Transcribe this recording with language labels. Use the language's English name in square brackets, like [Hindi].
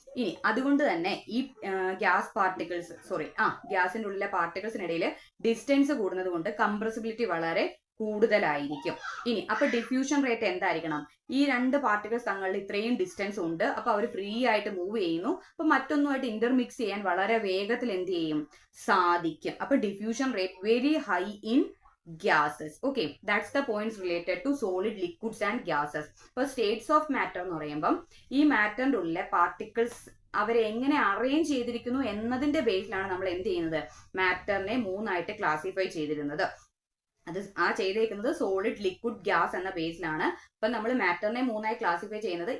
[Malayalam] ഇനി അതുകൊണ്ട് തന്നെ ഈ ഗ്യാസിന്റെ ഉള്ളിലെ പാർട്ടിക്കിൾസിനിടയിൽ ഡിസ്റ്റൻസ് കൂടുന്നത് കൊണ്ട് കംപ്രസിബിലിറ്റി വളരെ കൂടുതലായിരിക്കും. ഇനി അപ്പൊ ഡിഫ്യൂഷൻ റേറ്റ് എന്തായിരിക്കണം, ഈ രണ്ട് പാർട്ടിക്കിൾസ് തങ്ങളിൽ ഇത്രയും ഡിസ്റ്റൻസ് ഉണ്ട്, അപ്പൊ അവർ ഫ്രീ ആയിട്ട് മൂവ് ചെയ്യുന്നു. അപ്പൊ മറ്റൊന്നുമായിട്ട് ഇന്റർമിക്സ് ചെയ്യാൻ വളരെ വേഗത്തിൽ എന്ത് ചെയ്യും, സാധിക്കും. [English] അപ്പൊ diffusion rate very high in gases. Okay, that's the points related to solid, liquids and gases. [Malayalam] അപ്പോൾ സ്റ്റേറ്റ്സ് ഓഫ് മാറ്റർ എന്ന് പറയുമ്പം ഈ മാറ്ററിന്റെ ഉള്ളിലെ പാർട്ടിക്കിൾസ് അവരെ എങ്ങനെ അറേഞ്ച് ചെയ്തിരിക്കുന്നു എന്നതിന്റെ ബേസിലാണ് നമ്മൾ എന്ത് ചെയ്യുന്നത്, മാറ്ററിനെ മൂന്നായിട്ട് ക്ലാസിഫൈ ചെയ്തിരുന്നത്. അത് ചെയ്തേക്കുന്നത് സോളിഡ്, ലിക്വിഡ്, ഗ്യാസ് എന്ന ബേസിലാണ്. അപ്പൊ നമ്മൾ മാറ്ററിനെ മൂന്നായി ക്ലാസിഫൈ ചെയ്യുന്നത്.